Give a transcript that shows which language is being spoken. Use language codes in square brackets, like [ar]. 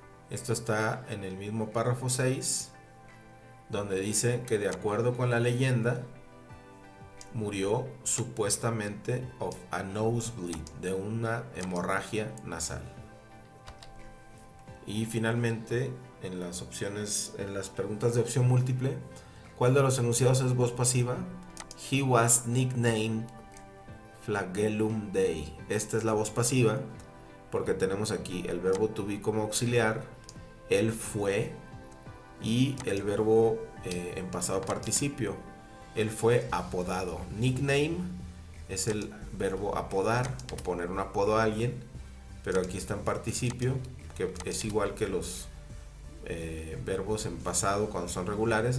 [es] Esto está en el mismo párrafo 6, donde dice que de acuerdo con la leyenda, murió supuestamente [en] of a nosebleed, [es] de una hemorragia nasal. Y finalmente, en las opciones, en las preguntas de opción múltiple, ¿cuál de los enunciados es voz pasiva? [en] He was nicknamed Flagellum Dei. [es] Esta es la voz pasiva, porque tenemos aquí el verbo to be como auxiliar, él fue, y el verbo en pasado participio. Él fue apodado. Nickname es el verbo apodar o poner un apodo a alguien, pero aquí está en participio, que es igual que los verbos en pasado cuando son regulares.